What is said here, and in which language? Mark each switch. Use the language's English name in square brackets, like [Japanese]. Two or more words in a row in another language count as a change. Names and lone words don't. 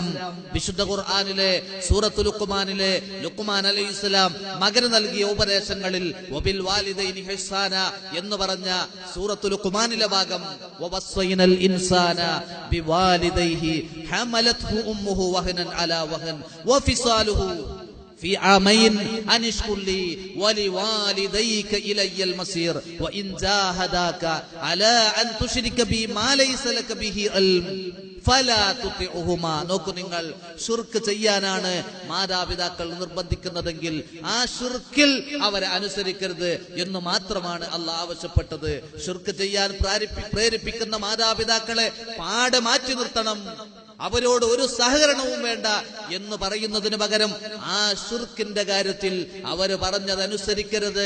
[Malayalam] വിശുദ്ധ ഖുർആനിലെ സൂറത്തുൽ ലുഖ്മാനിലെ ലുഖ്മാൻ അലൈഹിസ്സലാം മകന് നൽകിയ ഉപദേശങ്ങളിൽ [Arabic] وبالوالدين إحسانا [Malayalam] എന്ന് പറഞ്ഞ സൂറത്തുൽ ലുഖ്മാനിലെ ഭാഗം, [Arabic] ووصينا الإنسان بوالديه حملته أمه وهنا على وهن وفصاله في عامين أن اشكر لي ولوالديك إلي المصير وإن جاهداك على أن تشرك بي ما ليس لك به علم فلا تطعهما. [Malayalam] നോക്കൂ നിങ്ങൾ, ശിർക്ക് ചെയ്യാനാണ് മാതാപിതാക്കൾ നിർബന്ധിക്കുന്നതെങ്കിൽ ആ ശിർക്കിൽ അവരെ അനുസരിക്കരുത് എന്ന് മാത്രമാണ് അല്ലാഹ് ആവശ്യപ്പെട്ടത്. ശിർക്ക് ചെയ്യാൻ പ്രേരിപ്പിക്കുന്ന മാതാപിതാക്കളെ പാടെ മാറ്റി നിർത്തണം, അവരോട് ഒരു സഹകരണവും വേണ്ട എന്ന് പറയുന്നതിന് പകരം ആ ശിർക്കിന്റെ കാര്യത്തിൽ അവർ പറഞ്ഞതനുസരിക്കരുത്.